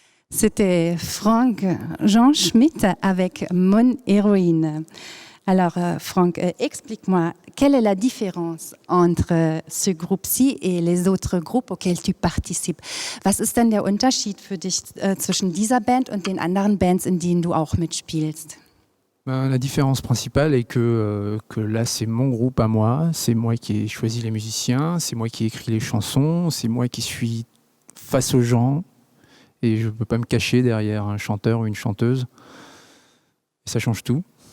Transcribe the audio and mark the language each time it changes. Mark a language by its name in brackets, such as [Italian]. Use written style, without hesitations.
[French] C'était Franck Jean Schmitt avec Mon héroïne. Alors, Franck, explique-moi, quelle est la différence entre ce groupe-ci et les autres groupes auxquels tu participes? [German] Was ist denn der Unterschied für dich zwischen dieser Band und den anderen Bands, in denen du auch mitspielst? [French] La différence principale est que là, c'est mon groupe à moi, c'est moi qui ai choisi les musiciens, c'est moi qui ai écrit les chansons, c'est moi qui suis face aux gens et je ne peux pas me cacher derrière un chanteur ou une chanteuse. Et ça change tout.